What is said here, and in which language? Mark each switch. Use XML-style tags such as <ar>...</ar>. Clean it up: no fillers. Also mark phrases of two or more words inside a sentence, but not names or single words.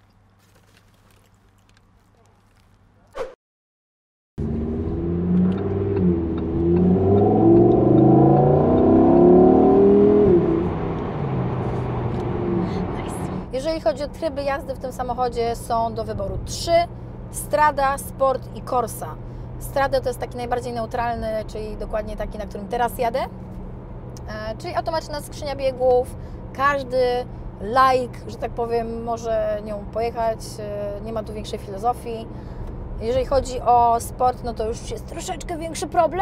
<pl>Jeżeli chodzi o tryby jazdy w tym samochodzie, są do wyboru 3: Strada, Sport i Corsa. Strada to jest taki najbardziej neutralny, czyli dokładnie taki, na którym teraz jadę. Czyli automatyczna skrzynia biegów, każdy laik, że tak powiem, może nią pojechać, nie ma tu większej filozofii. Jeżeli chodzi o Sport, no to już jest troszeczkę większy problem.</pl>